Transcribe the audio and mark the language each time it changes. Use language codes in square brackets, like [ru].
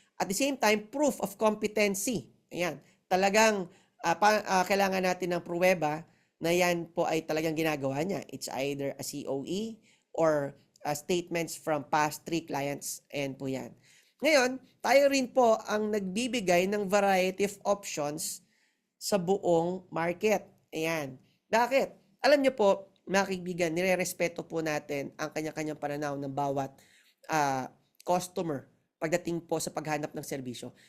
[en] At the same time, proof of competency. [tl] Ayan, talagang kailangan natin ng pruweba na yan po ay talagang ginagawa niya. [en] It's either a COE or statements from past 3 clients, and po yan. [tl] Ngayon, tayo rin po ang nagbibigay ng [en] variety of options [tl] sa buong market. Ayan. Bakit? Alam niyo po, mga kaibigan, nire-respeto po natin ang kanya-kanyang pananaw ng bawat customer pagdating po sa paghanap ng serbisyo.